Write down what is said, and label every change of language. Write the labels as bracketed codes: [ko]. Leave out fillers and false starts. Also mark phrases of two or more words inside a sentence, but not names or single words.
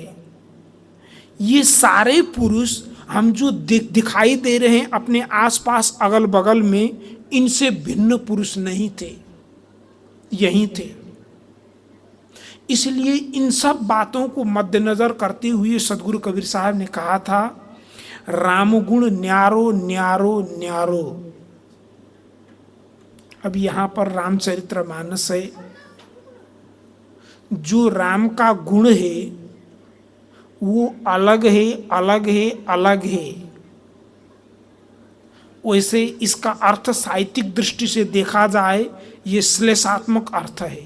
[hi] ये सारे पुरुष हम जो दिखाई दे रहे हैं अपने आसपास अगल बगल में, इनसे भिन्न पुरुष नहीं थे, यही थे। इसलिए इन सब बातों को मद्देनजर करते हुए सदगुरु कबीर साहब ने कहा था, राम गुण न्यारो न्यारो न्यारो। अब यहाँ पर रामचरितमानस है। जो राम का गुण है वो अलग है, अलग है, अलग है। वैसे इसका अर्थ साहित्यिक दृष्टि से देखा जाए, ये श्लेषात्मक अर्थ है।